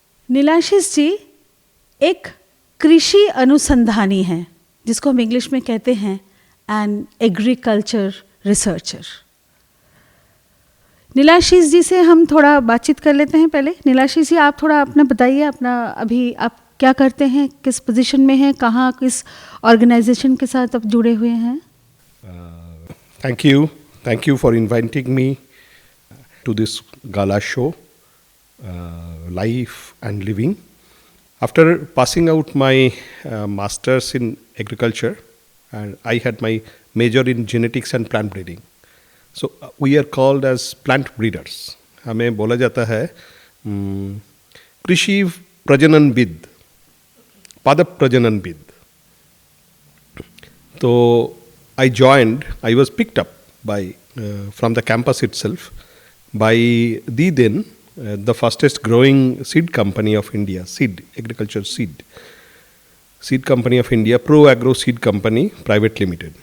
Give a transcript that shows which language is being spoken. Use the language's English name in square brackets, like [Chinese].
[Hindi] नीलाशीष जी एक कृषि अनुसंधानी हैं जिसको हम इंग्लिश में कहते हैं [English] An agriculture researcher. [Hindi] नीलाशीष जी से हम थोड़ा बातचीत कर लेते हैं. पहले नीलाशीष जी आप थोड़ा अपना बताइए, अपना अभी आप क्या करते हैं, किस पोजीशन में हैं, कहाँ किस ऑर्गेनाइजेशन के साथ आप जुड़े हुए हैं. [English] Thank you for inviting me to this gala show, Life and Living. After passing out my masters in agriculture, and I had my major in genetics and plant breeding. So we are called as plant breeders. [Hindi] हमें बोला जाता है कृषि प्रजननविद, पादप प्रजननविद. [English] तो I was picked up by from the campus itself by the then the fastest growing seed company of India, agriculture seed company of India, Pro Agro Seed Company Private Limited.